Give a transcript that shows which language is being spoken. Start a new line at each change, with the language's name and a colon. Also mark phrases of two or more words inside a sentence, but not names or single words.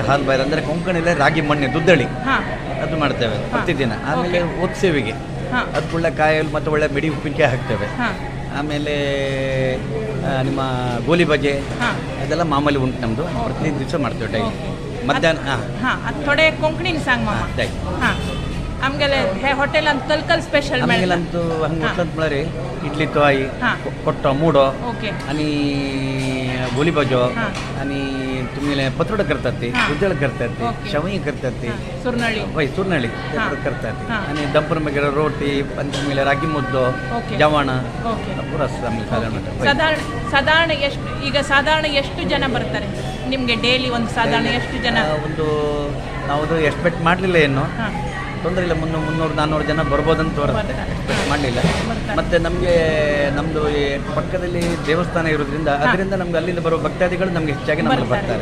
Kannada: ಹಾಲು ಬಾರಿ ಅಂದರೆ ಕೊಂಕಣಿಯಲ್ಲಿ ರಾಗಿ ಮಣ್ಣೆ ದುದ್ದಳಿ, ಅದು ಮಾಡ್ತೇವೆ ಪ್ರತಿದಿನ. ಆಮೇಲೆ ಓದ್ಸೇವಿಗೆ ಅದು ಒಳ್ಳೆ ಕಾಯಲ್ಲಿ ಮತ್ತು ಒಳ್ಳೆ ಮಿಡಿ ಉಪ್ಪಿನಕಾಯಿ ಹಾಕ್ತೇವೆ. ಆಮೇಲೆ ನಿಮ್ಮ ಗೋಲಿ ಬಜೆ ಅದೆಲ್ಲ ಮಾಮೂಲಿ ಉಂಟು ನಮ್ಮದು, ಪ್ರತಿ ದಿವಸ ಮಾಡ್ತೇವೆ ಡೈಲಿ ಮಧ್ಯಾಹ್ನ.
Konkani: थोडे कोंकणिन सांग मामा. हां, आमगेले हे हॉटेल ಅಂತ कलकल स्पेशल मेळटा. आमगेलंतू हंग म्हटलं म्हळ्यार इडली तोय, कोट्टो मुडो आणि गोली बाजो आणि तुम्ही पत्रोड करतात ते, उजळ करतात ते, शेवई करतात ते, सुरनळी सुरनळी ते करतात ते. आणि दंपर वगैरे रोटी, पंचमीला रागी मुद्दो, जवाण पूर
Kannada: ಸಾಧಾರಣ ಎಷ್ಟು ಜನ ಬರ್ತಾರೆ ನಿಮಗೆ ಡೈಲಿ? ಒಂದು ಸಾಧಾರಣ ಎಷ್ಟು ಜನ? ನಾವು ಎಕ್ಸ್ಪೆಕ್ಟ್ ಮಾಡಲಿಲ್ಲ, ಏನು ತೊಂದರೆ ಇಲ್ಲ, 300-400 ಜನ ಬರ್ಬೋದಂತ ತೋರುತ್ತೆ. ಎಕ್ಸ್ಪೆಕ್ಟ್ ಮಾಡಲಿಲ್ಲ. ಮತ್ತು ನಮಗೆ ನಮ್ಮದು ಪಕ್ಕದಲ್ಲಿ ದೇವಸ್ಥಾನ ಇರೋದ್ರಿಂದ ಅದರಿಂದ ನಮ್ಗೆ ಅಲ್ಲಿಂದ ಬರೋ ಭಕ್ತಾದಿಗಳು ನಮ್ಗೆ ಹೆಚ್ಚಾಗಿ ನಮ್ಮಲ್ಲಿ ಬರ್ತಾರೆ.